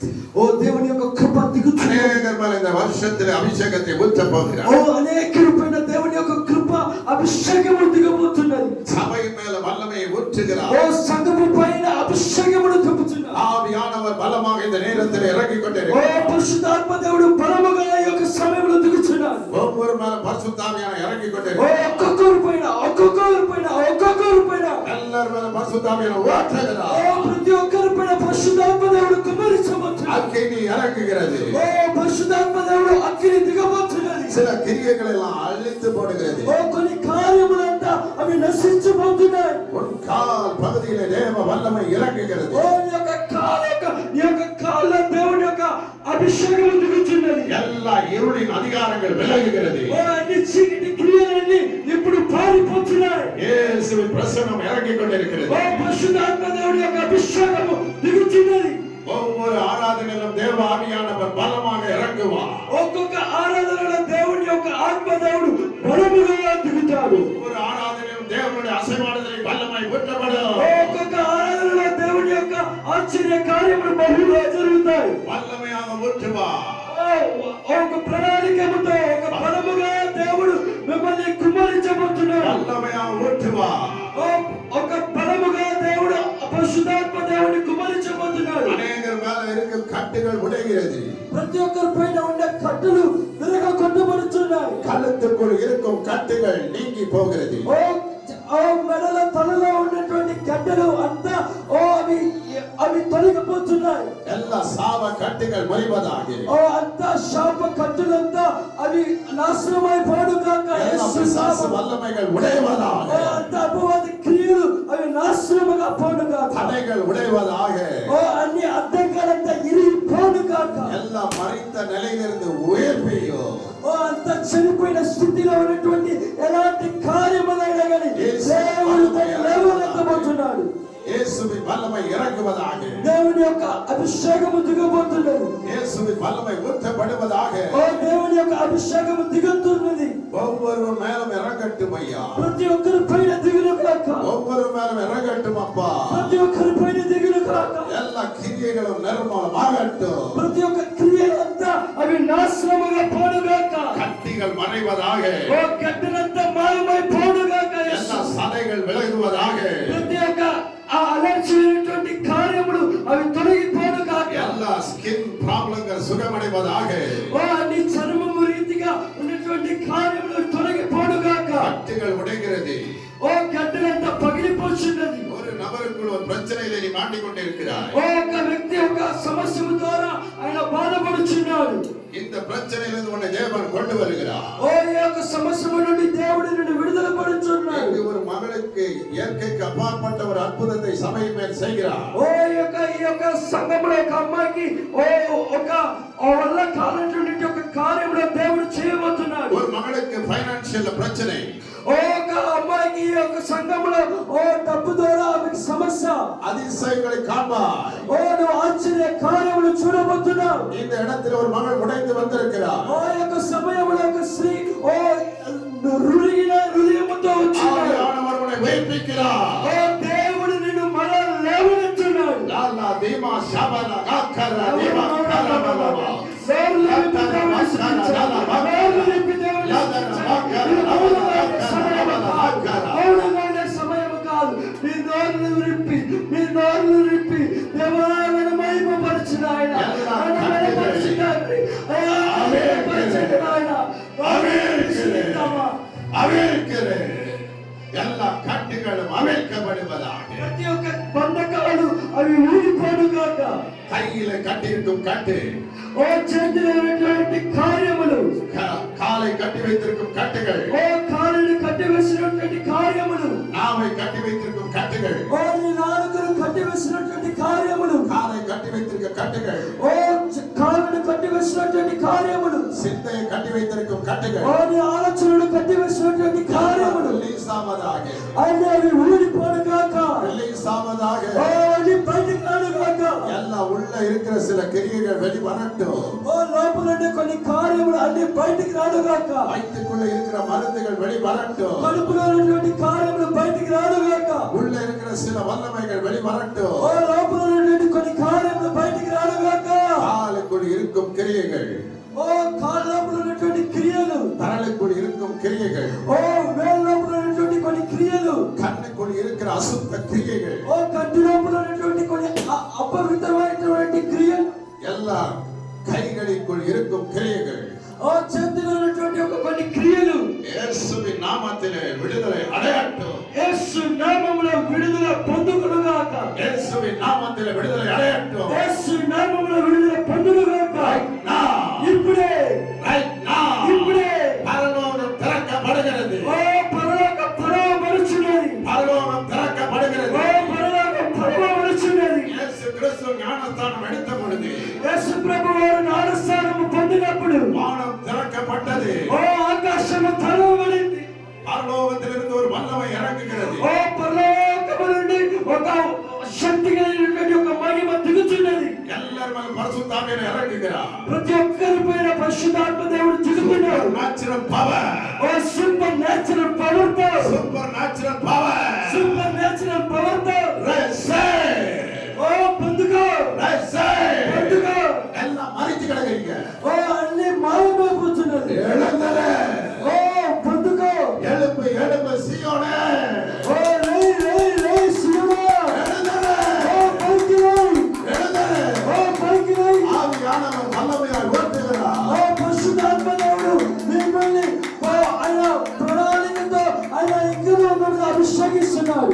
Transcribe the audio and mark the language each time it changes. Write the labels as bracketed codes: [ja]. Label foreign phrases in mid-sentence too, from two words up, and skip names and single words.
[te] ఓ దేవుని యొక్క కృప దిగుచున్నది. [ta] அநேகர் இந்த வருஷத்தில் அபிஷேகத்தை ஊற்ற ఓ போகிறார். [te] అనేక రూపైన దేవుని యొక్క కృప అభిషేకము దిగబోతున్నది. [ta] சபை மேல வல்லமையை ஊற்றுகிறார். [te] ఓ సంఘము పైన అభిషేకమును దింపుచున్నాడు. [ta] ஆவியானவர் பலமாக இந்த நேரத்தில் இறங்கிக் ఓ கொண்டிருக்கிறார். [te] పరిశుద్ధాత్మ దేవుడు బలముగా ఈ యొక్క సమయంలో దిగుచున్నాడు. [ta] ஒவ்வொரு மேல பரிசுத்தாவியான இறங்கிக் ఓ கொண்டிருக்கிறார். [te] ఒక్కొక్కరి పైన [ta] எல்லார் மேல பரிசுத்தாவியான ஊற்றுகிறார். [te] ఓ ప్రతి ఒక్కరి పైన పరిశుద్ధాత్మ దేవుడు కుమ్మరించబోతున్నాడు. [ta] அக்கினி இறங்குகிறது. [te] ఓ పరిశుద్ధాత్మ దేవుడు అగ్ని దిగబోతున్నది. [ta] சில கிரியைகளை எல்லாம் அழித்து போடுகிறது. [te] ఓ కొన్ని కార్యములంతా అవి నశించబోతున్నాయి. [ta] பொன்கால் பகுதியிலே தேவ வல்லமை இறங்குகிறது. [te] ఓ ఈ యొక్క కాళ్ళ దేవుని యొక్క అభిషేకము దిగుచున్నది. [ta] எல்லா இருளின் அதிகாரங்கள் விலகுகிறது. [te] ఓ అన్ని చీకటి క్రియలన్నీ ఇప్పుడు పారిపోతున్నాయి. [ta] இயேசுவின் பிரசன்னம் இறங்கிக் கொண்டிருக்கிறது. [te] ఓ పరిశుద్ధాత్మ దేవుని యొక్క అభిషేకము దిగుచున్నది. [ta] ஒவ்வொரு ஆராதனையிலும் தேவ தேவ ஆவியானவர் பலமாக இறங்குவார். [te] ఒక్కొక్క ఆరాధనలో దేవుని యొక్క ఆత్మ దేవుడు బలముగా దిగుతాడు. [ta] ஒரு ஆராதனையும் தேவனுடைய అసైవాడుదலை బలமாய் ஊற்றப்படும். [te] ఒక్కొక్క ఆరాధనలో దేవుని యొక్క ఆశ్చర్య కార్యములు బహుగా జరుగుతాయి. [ta] வல்லமையாக ஊற்றுவார். [te] ఒక ప్రణాళికతో ఒక బలముగా దేవుడు మిమ్మల్ని కుమ్మరించబోతున్నాడు. [ta] வல்லமையாக ஊற்றுவார். [te] ఒక బలముగా దేవుడు పరిశుద్ధాత్మ దేవుని కుమ్మరించబోతున్నాడు. [ta] அநேகர் மேல இருக்கும் கட்டுகள் உடைகிறது. [te] ప్రతి ఒక్కరి పైన ఉండే కట్టులు విరగ కొట్టబడుతున్నాయి. [ta] கழுத்துக்குள் இருக்கும் கட்டுகள் நீங்கி போகிறது. [te] మెడల తలలో ఉన్నటువంటి గడ్డలు అంతా అవి తొలగిపోతున్నాయి. [ta] எல்லா சாப கட்டுகள் முறிவதாக. [te] అంతా శాప కట్టులంతా అవి నాశనమైపోడుగాక. [ta] பிசாசு வல்லமைகள் உடைவதாக. [te] అంతా అపవాది క్రియలు అవి నాశనముగా పోడుగాక. [ta] தடைகள் உடைவதாக. [te] అన్ని అడ్డంగాలంతా ఇరిగిపోడుగాక. [ta] எல்லா மறைந்த நிலையிலிருந்து உயர்வையோ [te] అంత చనిపోయిన స్థితిలో ఉన్నటువంటి ఎలాంటి కార్యములైనా కానీ దేవుడు లేవనెత్తబోతున్నాడు. [ta] இயேசுவின் வல்லமை இறங்குவதாக. [te] దేవుని యొక్క అభిషేకము దిగబోతున్నది. [ta] இயேசுவின் வல்லமை ஊற்றப்படுவதாக. [te] దేవుని యొక్క అభిషేకము దిగుతున్నది. [ta] ஒவ்வொரு மேலும் இறங்கட்டும் ஐயா. [te] ప్రతి ఒక్కరి పైన దిగును కాక. [ta] ஒவ்வொரு மேலும் இறங்கட்டும் அப்பா. [te] ప్రతి ఒక్కరి పైన దిగును కాక. [ta] எல்லா கிரியைகளும் நிர்மூலமாகட்டும். [te] ప్రతి ఒక్క క్రియలంతా అవి నాశనముగా పోడుగాక. [ta] கட்டிகள் மறைவதாக. [te] గడ్డలంతా మాయమై పోడుగాక. [ta] எல்லா சதைகள் விலகுவதாக. [te] ప్రతి ఒక్క ఆ అలర్చినటువంటి కార్యములు అవి తొలగిపోడుగాక. [ta] எல்லா [en] skin problems [ta] சுகமடைவதாக. [te] అన్ని చర్మము రీతిగా ఉన్నటువంటి కార్యములు తొలగిపోడుగాక. [ta] கட்டுகள் உடைகிறது. [te] గడ్డలంతా పగిలిపోతున్నది. [ta] ஒரு நபருக்குள் ஒரு பிரச்சனையிலே நீ மாட்டிக்கொண்டிருக்கிறாய். [te] ఒక వ్యక్తి ఒక సమస్య ద్వారా ఆయన బాధపడుచున్నాడు. [ta] இந்த பிரச்சனையிலிருந்து உன்னை தேவன் கொண்டு வருகிறார். [te] ఈ యొక్క సమస్య నుండి దేవుడు నిన్ను విడుదల పడుచున్నాడు. [ta] ஒரு மகளுக்கு இயற்கைக்கு அப்பாற்பட்ட ஒரு அற்புதத்தை சபையின் மேல் செய்கிறார். [te] ఈ యొక్క సంఘంలో ఒక అమ్మాయికి ఒక వల్ల కానటువంటి ఒక కార్యములో దేవుడు చేయబోతున్నాడు. [ta] ஒரு மகளுக்கு ఫైనాన్షియల్ பிரச்சனை. [te] ఒక అమ్మాయికి ఈ యొక్క సంఘంలో డబ్బు ద్వారా ఆమెకి సమస్య. [ta] அதிசயங்களை காண்பாய். [te] నువ్వు ఆశ్చర్య కార్యములు చూడబోతున్నావు. [ta] இந்த இடத்தில் ஒரு மகள் உடைந்து வந்திருக்கிறார். [te] యొక్క సమయంలో ఒక స్త్రీ హృదయముతో వచ్చింది. [ta] ஆண்டவர் உன்னை உயிர்ப்பிக்கிறார். [te] దేవుడు నిన్ను మరలా లేవనెత్తున్నాడు. లాలా దీమా శబన గక్కర దీమా కరబలవా సమయం కాదు. మీ నోరును విప్పి దేవాలయ మహిమపరచిన ఆయన [ta] எல்லா கட்டுகளும் அவிழ்க்கப்படுவதாக. [te] ప్రతి ఒక్క బంధకాలు అవి ఊడిపోడుగాక. [ta] கையில கட்டியிருக்கும் கட்டு, [te] చేతిలో ఉన్నటువంటి కార్యములు, [ta] காலை கட்டி வைத்திருக்கும் கட்டுகள், [te] కాళ్ళని కట్టివేసినటువంటి కార్యములు, [ta] நாவை கட்டி வைத்திருக்கும் கட்டுகள், [te] నాలుకను కట్టివేసినటువంటి కార్యములు, [ta] காலை கட்டி வைத்திருக்கும் கட்டுகள், [te] కాళ్ళను కట్టివేసినటువంటి కార్యములు, [ta] சிந்தையை கட்டி வைத்திருக்கும் கட்டுகள், [te] ఆలోచనలు కట్టివేసినటువంటి కార్యములు [ta] ரிலீஸ் ஆவதாக. [te] అవి ఊడిపోడుగాక. [ta] ரிலீஸ் ஆவதாக. [te] బయటికి రాడుగాక. [ta] எல்லாம் உள்ள இருக்கிற சில கிரியைகள் வெளிவரட்டும். [te] లోపల కొన్ని కార్యములు అన్ని బయటికి రాడుగాక. [ta] வயிற்றுக்குள்ள இருக்கிற மருந்துகள் வெளிவரட்டும். [te] కడుపులో ఉన్నటువంటి కార్యములు బయటికి రాడుగాక. [ta] உள்ள இருக்கிற சில வல்லமைகள் வெளிவரட்டும். [te] లోపల ఉన్నటువంటి కొన్ని కార్యములు బయటికి రాడుగాక. [ta] காலுக்குள் இருக்கும் கிரியைகள், [te] కాళ్ళలోపల ఉన్నటువంటి క్రియలు, [ta] தரலுக்குள் இருக்கும் கிரியைகள், [te] వేళ్ళ లోపల ఉన్నటువంటి కొన్ని క్రియలు, [ta] கண்ணுக்குள் இருக்கிற அசுத்த கிரியைகள், [te] కంటి లోపల ఉన్నటువంటి కొన్ని అపవిత్రమైనటువంటి క్రియలు, [ta] எல்லாம் கைகளுக்குள் இருக்கும் கிரியைகள், [te] చేతిలో ఉన్నటువంటి కొన్ని క్రియలు [ta] இயேசுவின் நாமத்திலே விடுதலை அடையட்டும். [te] యేసు నామములో విడుదల పొందుకొనుగాక. [ta] இயேசுவின் நாமத்திலே விடுதலை அடையட்டும். [te] యేసు నామములో విడుదల పొందుకొనుగాక. [en] Right now. [te] ఇప్పుడే, [en] Right now. [te] ఇప్పుడే [ta] பரலோகம் திறக்கப்படுகிறது. [te] పరలోక పరమపరుచున్నది. [ta] பரலோகம் திறக்கப்படுகிறது. [te] పరలోక పరమపరుచున్నది. [ta] இயேசு கிறிஸ்து ஞானஸ்தானம் எடுத்த பொழுது [te] యేసు ప్రభువారు జ్ఞానస్నానము పొందినప్పుడు [ta] வானம் திறக்கப்பட்டது. [te] ఆకాశము తెరవబడింది. [ta] பரலோகத்திலிருந்து ஒரு வல்லமை இறங்குகிறது. [te] పరలోకము నుండి ఒక శక్తి కలిగినటువంటి ఒక మహిమ దిగుచున్నది. [ta] எல்லாரும் மேல பரிசுத்தாவியை இறங்குகிறார். [te] ప్రతి ఒక్కరి పైన పరిశుద్ధాత్మ దేవుడు దిగుతున్నాడు. [en] Supernatural power. [te] ఓ [en] supernatural power [te] తో, [en] Supernatural power. supernatural power [te] తో [en] Receive. [te] ఓ పొందుకో, [en] Receive. [te] పొందుకో. [ta] எல்லாம் மறித்து கிடக்குறீங்க. [te] ఓ అన్ని మాయమైపోతున్నది. [ta] எழுந்தலே. [te] ఓ పొందుకో. [ta] எழுப்பு எழுப்பு சீயோனே. [te] ఓ లే లే లే సియోనా. [ta] எழுந்தலே. [te] ఓ పైకి లే. [ta] எழுந்தலே. [te] ఓ పైకి లే. [ta] ஆவியானவர் வல்லமையாய் ஓட்டுகிறார். [te] ఓ పరిశుద్ధాత్మ దేవుడు మిమ్మల్ని ఆయన ప్రణాళికతో ఆయన ఇంకనూ మిమ్మల్ని అభిషేకిస్తున్నాడు.